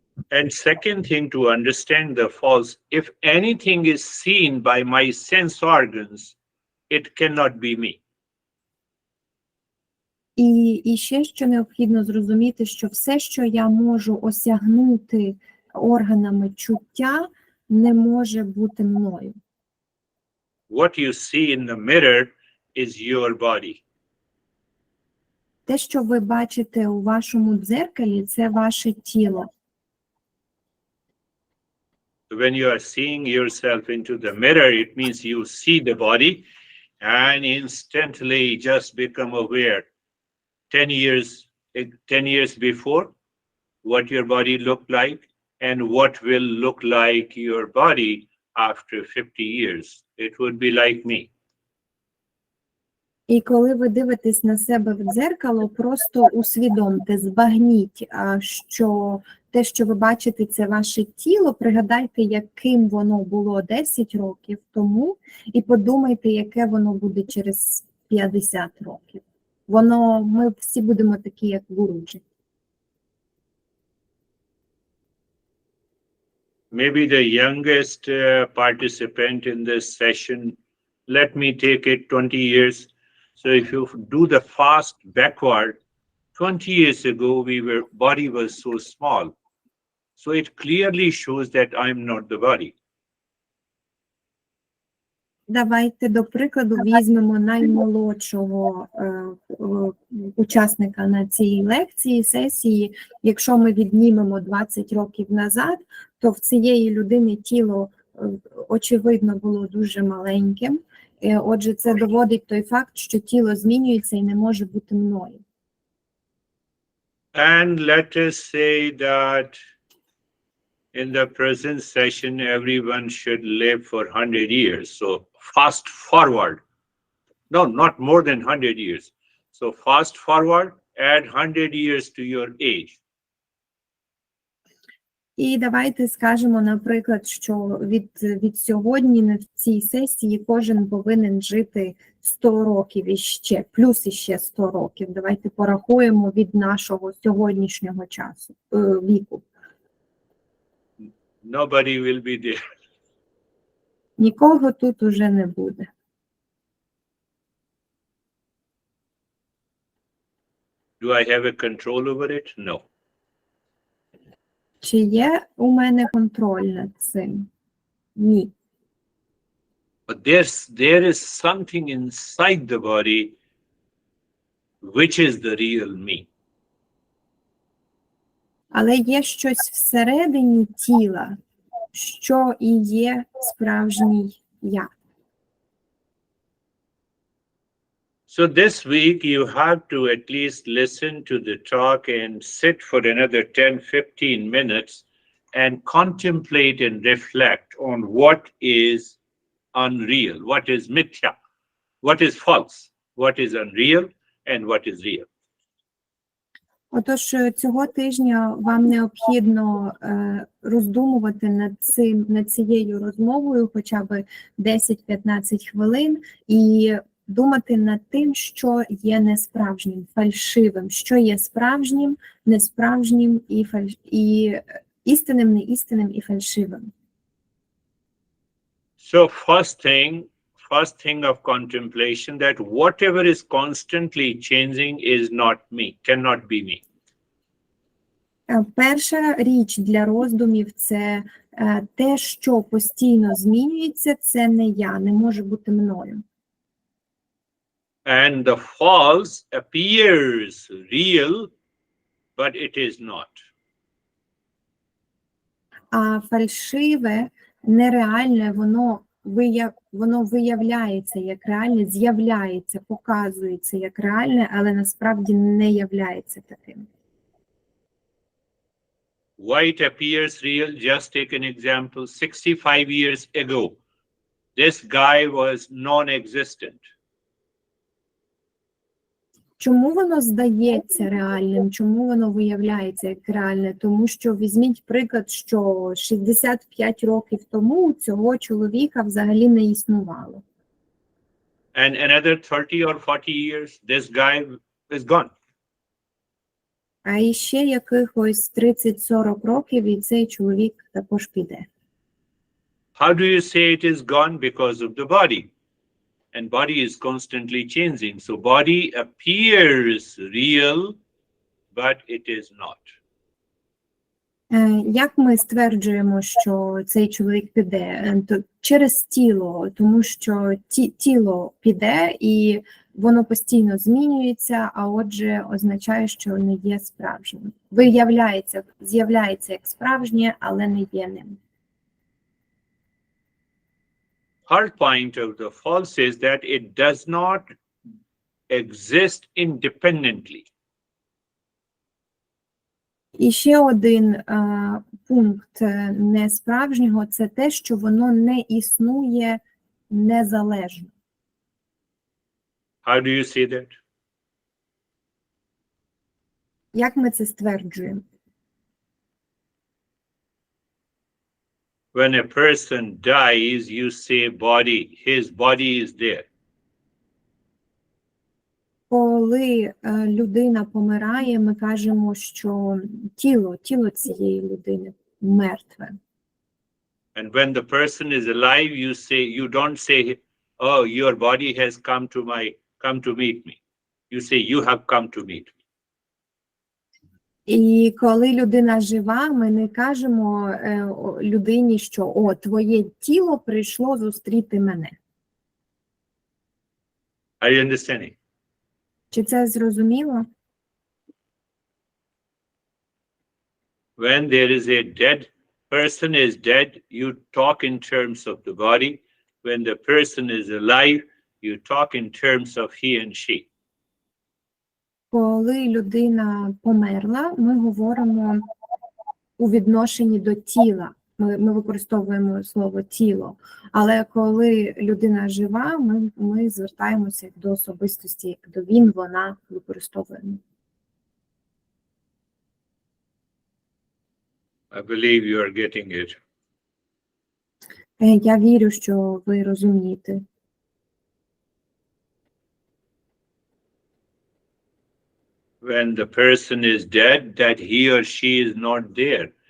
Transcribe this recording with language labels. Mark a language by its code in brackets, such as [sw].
[en] And second thing, to understand the false, if anything is seen by my sense organs, it cannot be me. [uk] І ще, що необхідно зрозуміти, що все, що я можу осягнути органами чуття, не може бути мною. [en] What you see in the mirror is your body. [uk] Те, що ви бачите у вашому дзеркалі, це ваше тіло. [en] When you are seeing yourself into the mirror, it means you see the body and instantly just become aware. 10 years before, what your body looked like and what will look like your body after 50 years. It would be like me. [uk] І коли ви дивитесь на себе в дзеркало, просто усвідомте, збагніть, що те, що ви бачите, це ваше тіло, пригадайте, яким воно було 10 років тому, і подумайте, яке воно буде через 50 років. Ми всі будемо такі, як Гуруджі. [en] Maybe the youngest participant in this session, let me take it 20 years. So if you do the fast backward, 20 years ago, body was so small. So it clearly shows that I'm not the body. [uk] Давайте, до прикладу, візьмемо наймолодшого учасника на цій лекції, сесії. Якщо ми віднімемо 20 років назад, то в цієї людини тіло очевидно, було дуже маленьким. Отже, це доводить той факт, що тіло змінюється і не може бути мною. [en] And let us say that in the present session, everyone should live for 100 years. So fast forward. No, not more than 100 years. So fast forward, add 100 years to your age. [uk] І давайте скажемо, наприклад, що від сьогодні на цій сесії кожен повинен жити 100 років іще, плюс іще 100 років. Давайте порахуємо від нашого сьогоднішнього часу, віку. [en] Nobody will be there. [uk] Нікого тут уже не буде. [en] Do I have a control over it? No. [uk] Чи є у мене контроль над цим? Ні. [en] But there is something inside the body which is the real me. [uk] Але є щось всередині тіла, що і є справжній я. [en] So this week you have to at least listen to the talk and sit for another 10-15 minutes and contemplate and reflect on what is unreal, what is mithya, what is false, what is unreal, and what is real. [uk] Отож, цього тижня вам необхідно роздумувати над цією розмовою хоча б 10-15 хвилин і думати над тим, що є несправжнім, фальшивим, що є справжнім, несправжнім і істинним, неістинним і фальшивим. [en] So first thing of contemplation, that whatever is constantly changing is not me, cannot be me. [uk] Перша річ для роздумів – це те, що постійно змінюється, це не я, не може бути мною. [en] And the false appears real, but it is not. [uk] А фальшиве, нереальне, воно виявляється як реальне, з'являється, показується як реальне, але насправді не являється таким. [en] Why it appears real? Just take an example. 65 years ago, this guy was non-existent. [uk] Чому воно здається реальним? Чому воно виявляється як реальне? Тому що візьміть приклад, що 65 років тому цього чоловіка взагалі не існувало. [en] And another 30 or 40 years, this guy is gone. [uk] А іще якихось 30-40 років і цей чоловік також піде. [en] How do you say it is gone? Because of the body. And body is constantly changing. So body appears real, but it is not. [uk] Як ми стверджуємо, що цей чоловік піде? Через тіло, тому що тіло піде і воно постійно змінюється, а отже означає, що не є справжнім. З'являється як справжнє, але не є ним. [en] Third point of the false is that it does not exist independently. [uk] І ще один пункт несправжнього – це те, що воно не існує незалежно. [en] How do you say that? [uk] Як ми це стверджуємо? [en] When a person dies, you say body, his body is there. [uk] Коли людина помирає, ми кажемо, що тіло цієї людини мертве. [en] And when the person is alive, you don't say, oh, your body has come to meet me. You say, you have come to meet me. [uk] І коли людина жива, ми не кажемо людині, що твоє тіло прийшло зустріти мене. [en] Are you understanding? [uk] Чи це зрозуміло? [en] When there is a dead person is dead, you talk in terms of the body. When the person is alive, you talk in terms of he and she. [uk] Коли людина померла, ми говоримо у відношенні до тіла. Ми використовуємо слово тіло. Але коли людина жива, ми звертаємося до особистості, як до він, вона використовуємо. [en] I believe you are getting it. [uk] Я вірю, що ви розумієте. [en] When the person is dead, that he or she is not there.